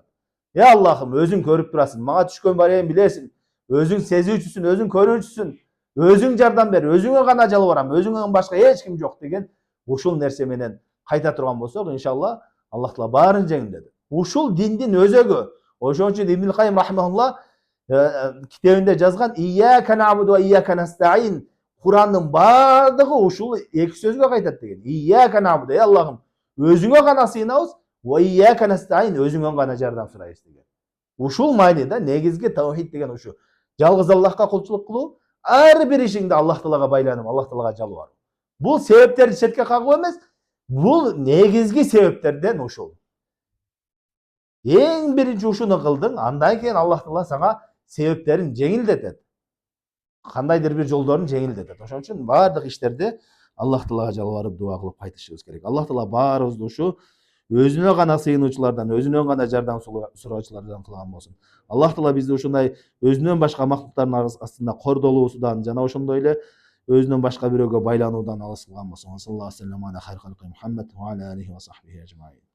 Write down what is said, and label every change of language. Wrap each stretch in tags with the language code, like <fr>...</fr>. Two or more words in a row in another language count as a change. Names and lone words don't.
<ky>Аллахым, өзүң көрүп турасың, мага түшкөн барайын билесиң, өзүң сезүүчүсүн, өзүң көрүүчүсүн, өзүң жардам бер, өзүңө гана жалбарам, өзүңдөн башка эч ким жок деген ушул нерсе менен кайта турган болсок, иншалла Аллах Таала баарын жеңилдеди. Ушул диндин өзөгү. Ошон үчүн Ибн Кайым рахимахулла китебинде жазган</ky> <ar>«إياك نعبد وإياك نستعين».</ar> <ky>Курандын бардыгы ушул эки сөзгө кайтат деген.</ky> <ar>«إياك نعبد»,</ar> <ky>Аллахым, өзүңө гана сыйынабыз,</ky> <ar>«وإياك نستعين»,</ar> <ky>өзүңөн гана жардам сурайбыз деген. Ушул мааниде негизги таухид деген ушу. Жалгыз Аллахка кулчулук кылуу, ар бир ишиңди Аллах Таалага байланып, Аллах Таалага жалбаруу. Бул себептерди четке кагуу эмес, бул негизги себептерден ушул. Эң биринчи ушуну кылдың, андан кийин Аллах Таала сага себептерин жеңилдетет. Кандайдыр бир жолдорун жеңилдетет. Ошон үчүн бардык иштерде Аллах Таалага жалбарып дуа кылып кайтышыбыз керек. Аллах Таала баарыбызды ушу өзүнө гана сыйынуучулардан, өзүнөн гана жардам суроочулардан кылган болсун. Аллах Таала бизди ушундай өзүнөн башка мактуктардын астында кордолуусудан жана ошондой эле өзүнөн башка бирөөгө байлануудан алыс кылган болсун.</ky> <ar>صلى الله عليه وسلم على خير خلق محمد وعلى عليه وصحبه أجمعين.</ar>